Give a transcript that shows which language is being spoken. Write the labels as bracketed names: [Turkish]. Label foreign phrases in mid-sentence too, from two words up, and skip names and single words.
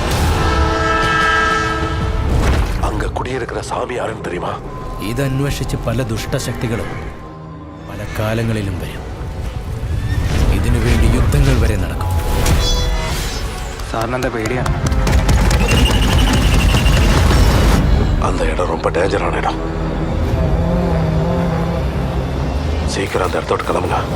[Malayalam] അങ്ക കുടിയിരിക്കുന്ന സ്വാമി ആരെന്ന് தெரியுமா? ഇതന്വേഷിച്ച് പല ദുഷ്ടശക്തികളും പല കാലങ്ങളിലും വരും. ഇതിനുവേണ്ടി യുദ്ധങ്ങൾ വരെ നടക്കും. സാറിനെന്താ പേടിയാണ്? [Tamil] அந்த இடம் ரொம்ப டேஞ்சரான இடம். சீக்கிரம் அந்த இடத்தோട്ട് கிளம்புங்க.